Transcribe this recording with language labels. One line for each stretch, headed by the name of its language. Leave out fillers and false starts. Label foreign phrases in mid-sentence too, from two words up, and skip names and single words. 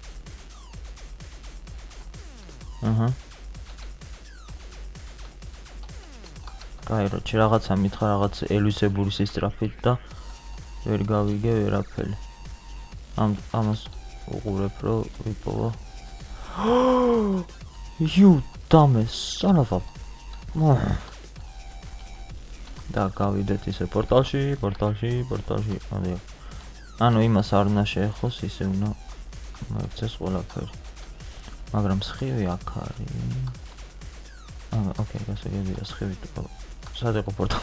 Georgian: კაი, როჩი რაღაცა მითხრა, რაღაც ელვისებური სისწრაფით და ვერ გავიგე ვერაფერი. ამას უყურებ რომ ვიპოვა.
English: You dumbass son of a.
Georgian: და გავიდეთ ისე პორტალში. ანუ იმას არ უნდა შეეხოს, ისე უნდა მოექცეს ყველაფერი. მაგრამ სხივი აქ არის. ოკეი, გასაგებია სხივი თუ სად იყო პორტალი?